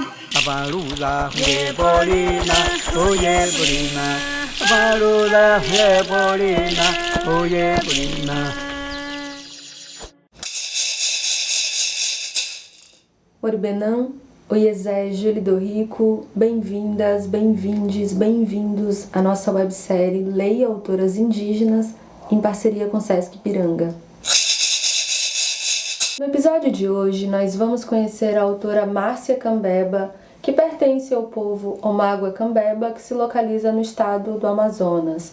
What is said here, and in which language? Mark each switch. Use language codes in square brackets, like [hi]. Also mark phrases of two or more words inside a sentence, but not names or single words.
[pt] Abaruda Hebolina, Oyebolina, Abaruda Hebolina, Oyebolina. Oribenã, Oiezé, Júlio do Rico, bem-vindas, bem-vindes, bem-vindos à nossa websérie Leia Autoras Indígenas, em parceria com Sesc Piranga. No episódio de hoje, nós vamos conhecer a autora Márcia Cambeba, que pertence ao povo Omágua Cambeba, que se localiza no estado do Amazonas.